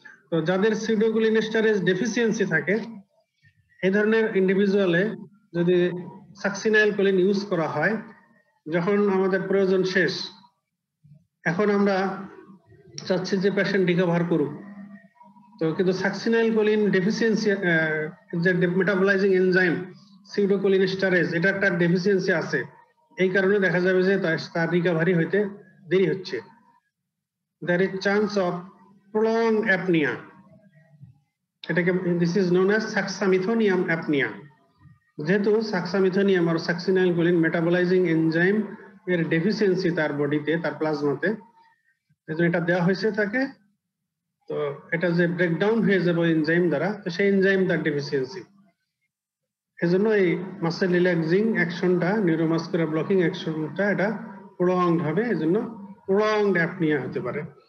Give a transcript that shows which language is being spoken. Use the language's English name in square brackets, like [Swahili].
[Bangla] তো যাদের সিউডোকোলিনেস্টারেজ ডেফিসিয়েন্সি থাকে, এই ধরনের ইন্ডিভিজুয়ালে যদি সাকসিনাইল কোলিন ইউজ করা হয়, যখন আমাদের প্রয়োজন শেষ, এখন আমরা চাচ্ছি যে পেশেন্ট রিকভার করুক, তো কিন্তু সাকসিনাইল কোলিন ডেফিসিয়েন্সি, যে মেটাবলাইজিং এনজাইম সিউডোকোলিনেস্টারেজ, এটা একটা ডেফিসিয়েন্সি আছে। এই কারণে দেখা যাবে যে তার রিকভারি হইতে দেরি হচ্ছে। [English] there is chance of prolonged apnea, [Bangla] এটাকে [English] this is known as saxamethonium apnea। [Bangla] যেহেতু সাকসামিথোনিয়াম আর সাকসিনাইল কোলিন মেটাবলাইজিং এনজাইম এর ডেফিসিয়েন্সি তার বডিতে, তার প্লাজমাতে, এজন্য এটা দেওয়া হয়েছে তাকে। তো এটা যে ব্রেকডাউন হয়ে যাবে এনজাইম দ্বারা, তো সেই এনজাইম তার ডেফিসিয়েন্সি, এজন্য এই মাসেল রিল্যাক্সিং অ্যাকশনটা, নিউরোমাসকুলার ব্লকিং অ্যাকশনটা এটা প্রলংড হবে, এজন্য প্রলংড অ্যাপনিয়া হতে পারে।